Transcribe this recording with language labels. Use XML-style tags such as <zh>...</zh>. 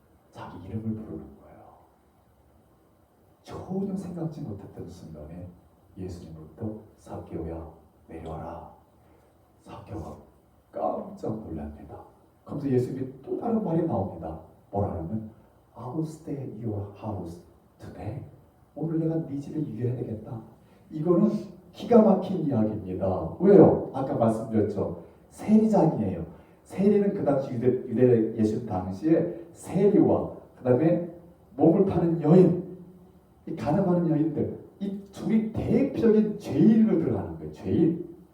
<ko>자기 이름을 부르는 거예요. 전혀 생각지 못했던 순간에 예수님으로부터 삭개오야 내려와라. 삭개오가 깜짝 놀랍니다. 그러면서 예수님이 또 다른 말이 나옵니다. 뭐라냐면</ko> <en>I will stay at your house today.</en> <ko>오늘 내가 네 집에 유해야 되겠다. 이거는 기가 막힌 이야기입니다. 왜요? 아까 말씀드렸죠. 세리장이에요. 세리는 그 당시 유대 예수 당시에 세리와 그 다음에 몸을 파는 여인, 이 가늠하는 여인들, 이 둘이 대표적인 죄인으로 들어가는 거예요. 죄인.</ko>